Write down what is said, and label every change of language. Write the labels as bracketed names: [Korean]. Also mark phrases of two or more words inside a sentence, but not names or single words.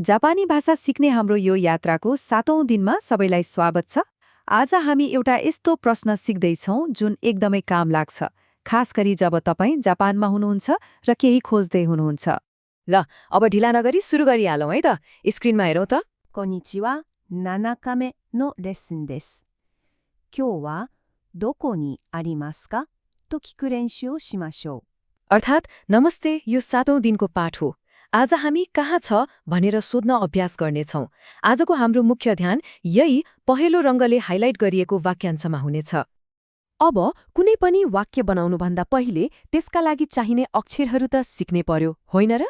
[Nepali] जापानी भाषा सिक्ने हाम्रो यो यात्राको 7औं दिनमा सबैलाई स्वागत छ। आज हामी एउटा यस्तो प्रश्न सिक्दैछौं जुन एकदमै काम लाग्छ, खास गरी जब तपाईँ जापानमा हुनुहुन्छ र केही खोज्दै हुनुहुन्छ। ल अब ढिला नगरी सुरु गरिहालौँ है त। स्क्रिनमा हेरौँ त। [Japanese] こんにちは、7日目のレッスンです。今日はどこにありますかと聞く練習をしましょう。 [Nepali] अर्थात् नमस्ते, यो 7औं दिनको पाठ हो। आज हामी कहाँ छ भनेर सोध्न अभ्यास गर्नेछौँ। आजको हाम्रो मुख्य ध्यान यही पहेँलो रङ्गले हाइलाइट गरिएको वाक्यांशमा हुनेछ। अब कुनै पनि वाक्य बनाउनुभन्दा पहिले त्यसका लागि चाहिने अक्षरहरू त सिक्नै पर्यो, होइन र?